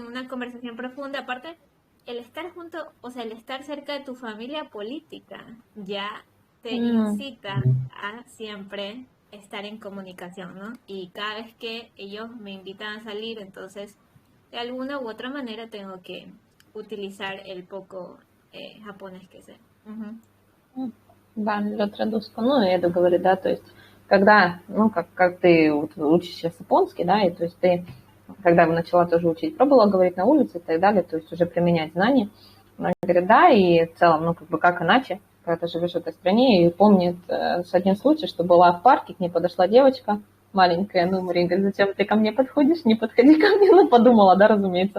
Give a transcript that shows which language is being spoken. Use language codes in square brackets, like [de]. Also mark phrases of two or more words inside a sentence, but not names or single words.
[es] en una conversación profunda, aparte, el estar junto, o sea, el estar cerca de tu familia política ya te Mm, incita a siempre estar en comunicación, ¿no? Y cada vez que ellos me invitan a salir, entonces, de alguna u otra manera tengo que utilizar el poco japonés que sé. [ru] Угу. [es] Да, lo traduzco. [ru] Ну, я это говорю, да, то есть, когда, ну, как ты вот учишь сейчас японский, да, и то есть ты, когда я начала тоже учить, пробовала говорить на улице и так далее, то есть уже применять знания. Она говорит, да, и в целом, ну, как бы, как иначе, когда ты живешь в этой стране, и помнит с один случай, что была в парке, к ней подошла девочка маленькая, ну, Мария говорит, зачем ты ко мне подходишь, не подходи ко мне, ну, подумала, да, разумеется.